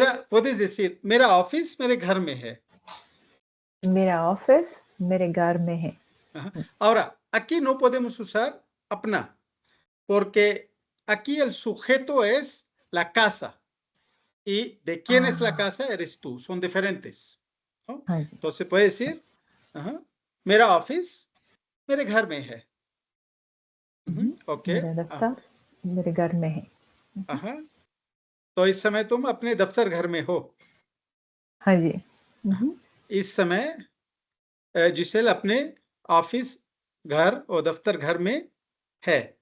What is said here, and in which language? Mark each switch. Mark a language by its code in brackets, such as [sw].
[es] puedes decir, [hi] मेरा office मेरे घर में है. मेरा ऑफिस मेरे घर में है. [es] Ahora, aquí no podemos usar अपना, porque aquí el sujeto es la casa y de quién es la casa eres tú, son diferentes, ¿no? Entonces puede decir, [hi] मेरा ऑफिस मेरे घर में है, ओके, मेरा दफ्तर मेरे घर में है। तो इस समय तुम अपने दफ्तर घर में हो। हाँ जी। इस समय जिसेल अपने ऑफिस घर और दफ्तर घर में है।